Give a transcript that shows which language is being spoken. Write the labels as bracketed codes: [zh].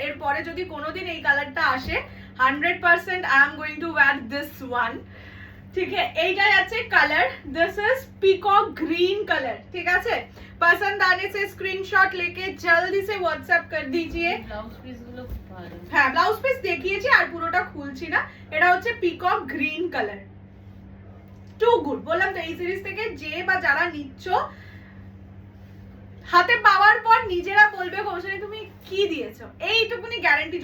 [bn] এরপরে যদি কোনোদিন এই কালারটা আসে [en] 100% I am going to wear this one, [hi] ठीक है। [bn] এইটাই আছে colour, [en] this is peacock green colour, [bn] ঠিক আছে। [hi] पसंद आने से स्क्रीनशॉट लेके जल्दी से व्हाट्सएप कर दीजिए। [bn] ব্লাউজ পিস গুলো খুব ভালো। হ্যাঁ ব্লাউজ পিস দেখিয়েছি আর পুরোটা খুলছি না। এটা হচ্ছে peacock green colour, [en] Too good. [bn] বললাম তো এই সিরিজ থেকে যে বা যারা নিচ্ছ, হাতে পাওয়ার পর নিজেরা বলবে কৌশলী তুমি কি দিয়েছো, এইটুকুনি গ্যারান্টি।